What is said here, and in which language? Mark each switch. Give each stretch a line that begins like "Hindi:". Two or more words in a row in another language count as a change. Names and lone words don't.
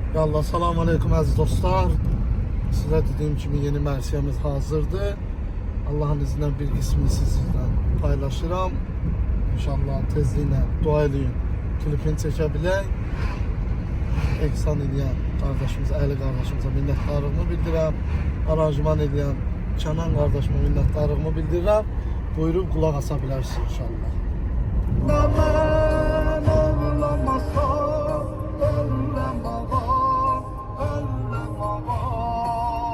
Turkish: Ya Allah,
Arabic: سلام عليكم
Turkish: aziz dostlar. Size dediğim gibi yeni mərsiyemiz hazırdır. Allah'ın izniyle bir qismini sizlerle paylaşıram.
Azerbaijani: İnşallah tezliğine dua edin.
Turkish: Klipini çekebilək.
Azerbaijani: Ehsan edən kardeşimiz, Əli kardeşimize minnətdarlığımı bildirəm. Aranjman edən Kənan kardeşime minnətdarlığımı bildirəm. Buyurub qulaq asa bilərsiniz inşallah. Mən ağlamasam, öləm ağa, öləm ağa.